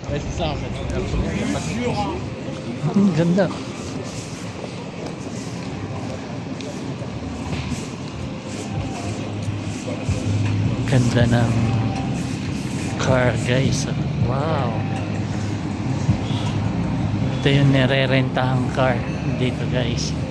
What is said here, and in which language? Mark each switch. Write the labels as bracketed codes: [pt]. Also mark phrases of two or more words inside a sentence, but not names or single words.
[fr] c'est ça en fait. Il y a pas de différence. [tl] Ganda. Ganda ng car guys. Wow. Ito yung nire-rentahang car dito guys.